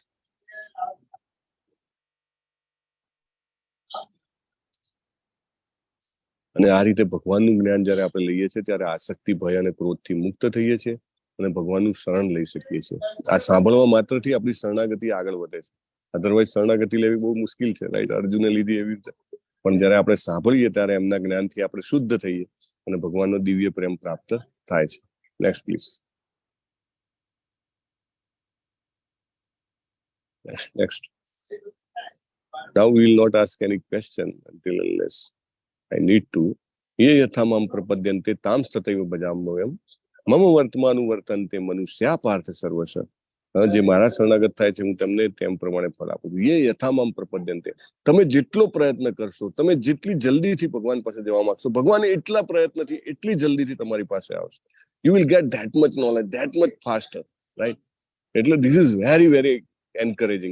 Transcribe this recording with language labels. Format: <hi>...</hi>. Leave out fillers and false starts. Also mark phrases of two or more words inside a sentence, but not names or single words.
<gu>અને આ રીતે ભગવાનનું જ્ઞાન જયારે આપણે લઈએ છીએ ત્યારે આસક્તિ, ભય અને ક્રોધથી મુક્ત થઈએ છીએ અને ભગવાનનું શરણ લઈ શકીએ છીએ. આ સાંભળવા માત્રથી આપણી શરણાગતિ આગળ વધે છે. અધરવાઇઝ શરણાગતિ લેવી બહુ મુશ્કેલ છે, રાઈટ? અર્જુને લીધી એવી રીતે. પણ જયારે આપણે સાંભળીએ ત્યારે એમના જ્ઞાનથી આપણે શુદ્ધ થઈએ અને ભગવાનનો દિવ્ય પ્રેમ પ્રાપ્ત થાય છે.</gu> <en>next please. Next. Now we will not ask any question until unless I need to.</en> <sa>ये यथा मां प्रपद्यन्ते तां स्तथैव भजाम्यहम् मम वर्त्मानुवर्तन्ते मनुष्याः पार्थ सर्वशः.</sa> <gu>જે મારા શરણાગત થાય છે હું તેમને તેમ પ્રમાણે ફળ આપું છું.</gu> <sa>ये यथा माम प्रपद्यन्ते.</sa> <gu>તમે જેટલો પ્રયત્ન કરશો, તમે જેટલી જલ્દીથી ભગવાન પાસે જવા માંગશો, ભગવાન એટલા પ્રયત્નથી એટલી જલ્દીથી તમારી પાસે આવશે.</gu> <en>you will get that much knowledge, that much faster, right? એટલે this is very very encouraging.</en>